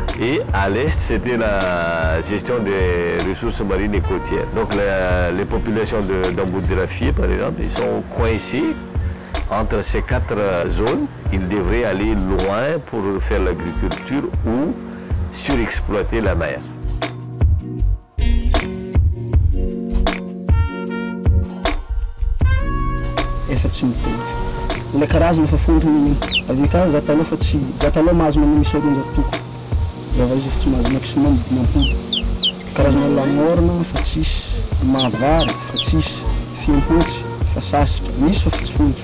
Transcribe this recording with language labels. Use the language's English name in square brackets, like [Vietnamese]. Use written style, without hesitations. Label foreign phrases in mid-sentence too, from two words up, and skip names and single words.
[French] Et à l'est c'était la gestion des ressources marines et côtières. Donc les populations d'Ambout-de-la-Fier par exemple, ils sont coincés entre ces quatre zones. Ils devraient aller loin pour faire l'agriculture ou surexploiter la mer. [Malagasy] Efa tsy mitovy. Ilay karazana efa fondrony avy ka za taloha fa tsy za taloha mahazo manao misy roanjato toko. Zava izy efa tsy mahazo maximum dimampolo. Karazana langorna fa tsisy, mahavary fa tsisy, fiampotsy fa sasatra, misy fa tsy fondry.